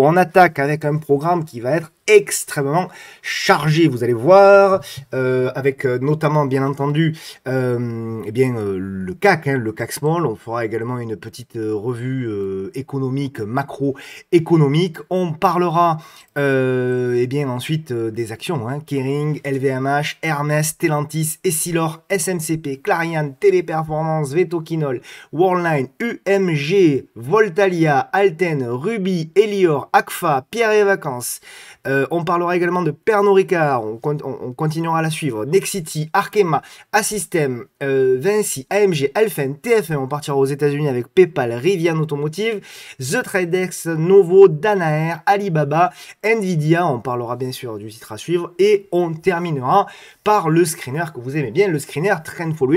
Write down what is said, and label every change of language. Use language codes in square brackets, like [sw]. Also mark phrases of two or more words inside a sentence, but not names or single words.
[fr] On attaque avec un programme qui va être extrêmement chargé, vous allez voir, avec notamment bien entendu le CAC, le CAC Small. On fera également une petite revue économique, macroéconomique. On parlera ensuite des actions, Kering, LVMH, Hermès, Stellantis, Essilor, SMCP, Clariane, Téléperformance, Vetoquinol, Worldline, UMG, Voltalia, Alten, Ruby, Elior, Agfa, Pierre et Vacances. On parlera également de Pernod Ricard, on continuera à la suivre, Nexity, Arkema, Assystem, Vinci, AMG, Alphen, TF1, on partira aux États-Unis avec PayPal, Rivian Automotive, The Tradex, Novo, Danaher, Alibaba, Nvidia, on parlera bien sûr du titre à suivre et on terminera par le screener que vous aimez bien, le screener [en] Trend Following.